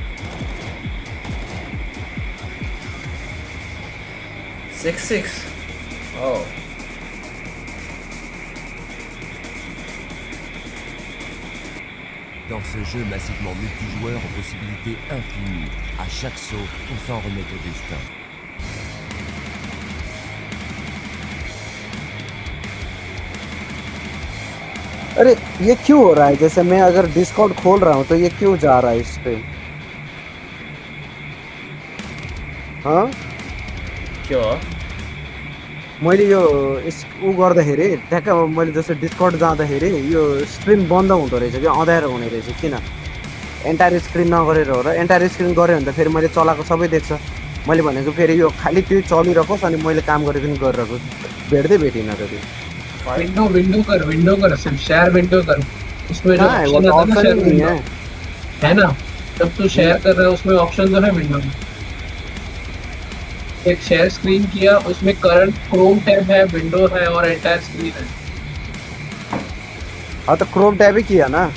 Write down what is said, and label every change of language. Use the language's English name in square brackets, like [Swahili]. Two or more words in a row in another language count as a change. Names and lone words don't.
[French] 6-6. Oh. Dans ce jeu massivement multijoueur aux possibilités infinies, à chaque saut, on s'en remet au destin. [Hindi] अरे ये क्यों हो रहा है? जैसे मैं अगर डिस्कॉर्ड खोल रहा हूँ तो ये क्यों जा रहा है इस पे? हाँ? क्यों? [Nepali] मैले यो उ गर्दाखेरि ठ्याक्क मैले जस्तो डिस्कर्ड जाँदाखेरि यो स्ट्रिम बन्द हुँदो रहेछ कि अँध्यारो हुने रहेछ किन? [English] entire screen [Nepali] नगरेर हो र [English] entire screen [Nepali] गऱ्यो भने त फेरि मैले चलाएको सबै देख्छ मैले भनेको फेरि यो खालि त्यो चलिरहोस् अनि मैले काम गरेको नि गरिरहेको भेट्दै भेटिनँ त त्यो [Hindi] विंडो कर सिर्फ [English] share window [Hindi] कर उसमें जो ऑप्शन आता है ना [English] share window [Hindi] है ना जब तू शेयर कर रहा है उसमें ऑप्शन जो है विंडो में एक [English] share screen [Hindi] किया उसमें [English] current Chrome tab [Hindi] है विंडो है और [English] entire screen [Hindi] है हाँ तो [English] Chrome tab [Hindi] ही किया ना